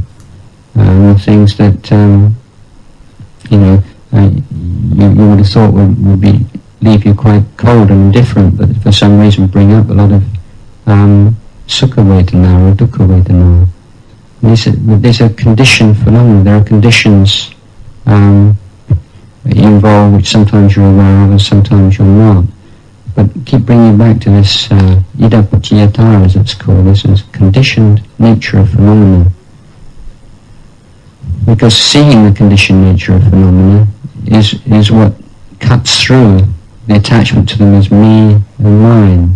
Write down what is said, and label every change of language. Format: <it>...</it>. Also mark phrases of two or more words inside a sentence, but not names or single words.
<en>Things that you would have thought would leave you quite cold and indifferent, but for some reason bring up a lot of</en> <pi>sukha vedana</pi> <en>or</en> <pi>dukkha vedana.</pi> <en>These are conditioned phenomena. There are conditions involved which sometimes you're aware of and sometimes you're not. But keep bringing back to this</en> <pi>ida paccayata,</pi> <en>as it's called. This is conditioned nature of phenomena. Because seeing the conditioned nature of phenomena is what cuts through the attachment to them as me and mine.</en>